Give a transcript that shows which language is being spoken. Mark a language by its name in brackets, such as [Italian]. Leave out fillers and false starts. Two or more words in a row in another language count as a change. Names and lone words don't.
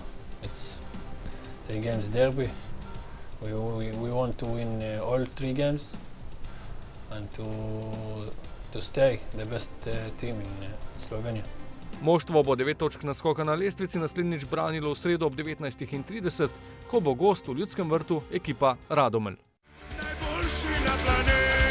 [English] It's 3 games derby. We want to win all 3 games and to stay the best team in Slovenia. [Slovenian] Moštvo bo 9 točk naskoka na lestvici naslednjič branilo v sredo ob 19:30, ko bo gost v Ljudskem vrtu ekipa Radomelj. Najboljši na planetu.